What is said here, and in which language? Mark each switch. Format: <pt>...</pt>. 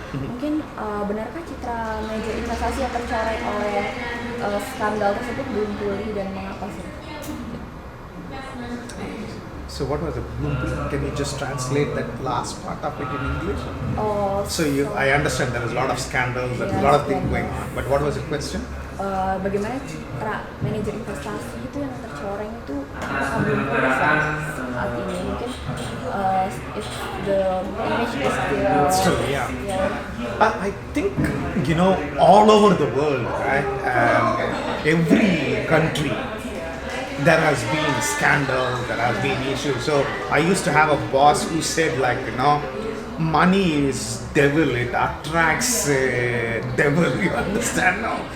<id>Mungkin benarkah citra manajer investasi yang tercoreng oleh skandal tersebut belum pulih dan mengapa, sir?</id> <en>So what was the blueprint? Can you just translate that last part of it in English? So I understand there is a lot of scandals and a lot of things going on. But what was the question?</en> <id>Bagaimana citra manajer investasi itu yang tercoreng itu apakah belum pulih saat ini?</id> <en>Mungkin if the image is still yeah. I think all over the world, right? Every country there has been scandals, there has been issues. So I used to have a boss who said money is devil, it attracts devil, you understand now?</en>